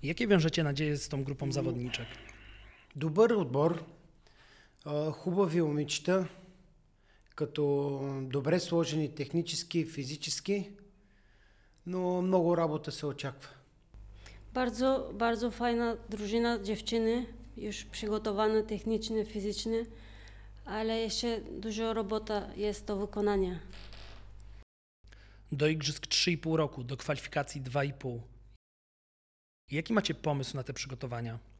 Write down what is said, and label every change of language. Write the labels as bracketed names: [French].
[Polish] Jakie wiążecie nadzieje z tą grupą zawodniczek? [Bulgarian] Добър отбор, хубави момичета, като добре сложени технически, физически, но много работа се очаква. [Polish] Bardzo, bardzo fajna drużyna, dziewczyny, już przygotowane technicznie, fizycznie, ale jeszcze dużo robota jest do wykonania. Do igrzysk 3,5 roku, do kwalifikacji 2,5. Jaki macie pomysł na te przygotowania?